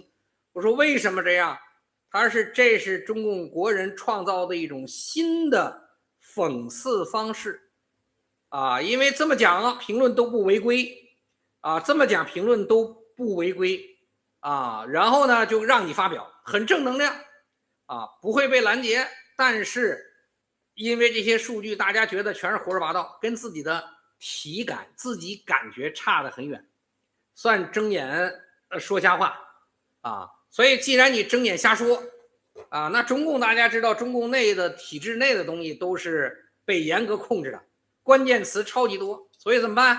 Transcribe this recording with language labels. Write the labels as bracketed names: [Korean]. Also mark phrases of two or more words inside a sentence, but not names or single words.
[Chinese] 我說為什麼這樣？這是中共國人創造的一種新的諷刺方式啊，因為這麼講評論都不違規啊，這麼講評論都不違規啊，然後呢就讓你發表，很正能量啊，不會被攔截，但是因為這些數據大家覺得全是胡說八道，跟自己的體感自己感覺差得很遠，算睁眼說瞎話啊。所以既然你睁眼瞎說啊，那中共大家知道，中共内的体制内的東西都是被嚴格控制的，關鍵詞超級多，所以怎麼辦？